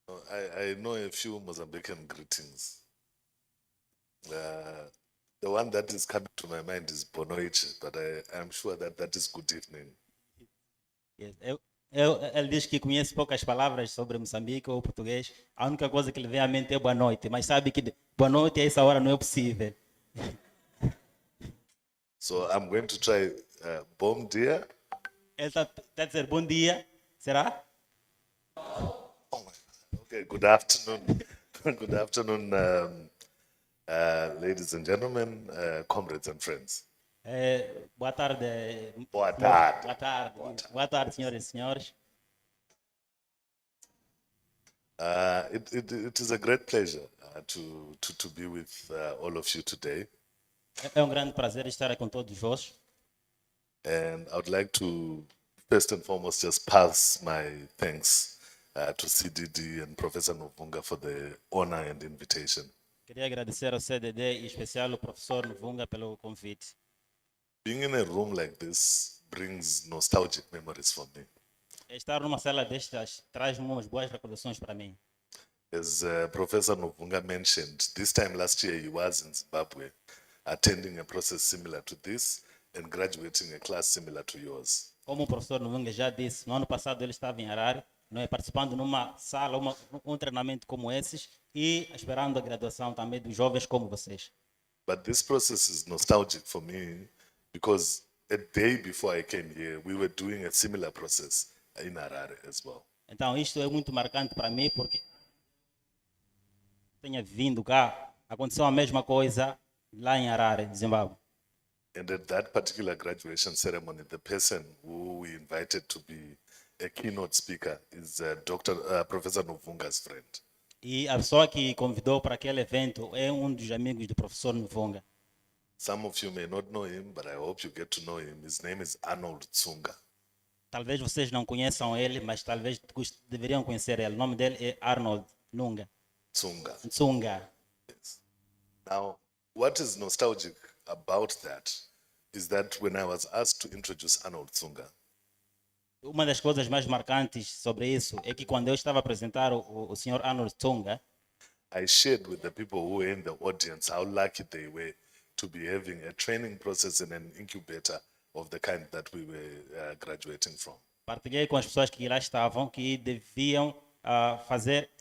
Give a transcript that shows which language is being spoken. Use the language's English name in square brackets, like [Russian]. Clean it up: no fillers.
[English] I know a few Mozambican greetings. The one that is coming to my mind is Bonoite, but I'm sure that is good evening. Yes. [Portuguese] Ele diz que conhece poucas palavras sobre Moçambique ou português. A única coisa que lhe vem à mente é boa noite, mas sabe que boa noite a essa hora não é possível. [English] So I'm going to try [Portuguese] bom dia. Ele está a dizer bom dia, será? [English] Okay, good afternoon. Good afternoon, ladies and gentlemen, comrades and friends. [Portuguese] Boa tarde. Boa tarde. Boa tarde. Boa tarde, senhoras e senhores. [English] It is a great pleasure to be with all of you today. [Portuguese] É grande prazer estar com todos vós. [English] And I would like to, first and foremost, just pass my thanks to CDD and Professor Novunga for the honor and invitation. [Portuguese] Queria agradecer ao CDD e em especial ao professor Novunga pelo convite. [English] Being in a room like this brings nostalgic memories for me. [Portuguese] Estar numa sala destas traz-me umas boas recordações para mim. [English] As Professor Novunga mentioned, this time last year he was in Zimbabwe, attending a process similar to this and graduating a class similar to yours. [Portuguese] Como o professor Novunga já disse, no ano passado ele estava em Harare, não é, participando numa sala, um treinamento como esses e esperando a graduação também dos jovens como vocês. [English] But this process is nostalgic for me because a day before I came here, we were doing a similar process in Harare as well. [Portuguese] Então isto é muito marcante para mim porque tenha vindo cá, aconteceu a mesma coisa lá em Harare, Zimbábue. [English] And at that particular graduation ceremony, the person who we invited to be a keynote speaker is Professor Novunga's friend. [Portuguese] E a pessoa que convidou para aquele evento é um dos amigos do professor Novunga. [English] Some of you may not know him, but I hope you get to know him. His name is Arnold Tsunga. [Portuguese] Talvez vocês não conheçam ele, mas talvez deveriam conhecer ele. O nome dele é Arnold Nunga. [English] Tsunga. Yes. Now, what is nostalgic about that is that when I was asked to introduce Arnold Tsunga, [Portuguese] Uma das coisas mais marcantes sobre isso é que quando eu estava a apresentar o Sr. Arnold Tsunga, [English] I shared with the people who were in the audience how lucky they were to be having a training process in an incubator of the kind that we were graduating from. [Portuguese] partilhei com as pessoas que lá estavam que deviam fazer.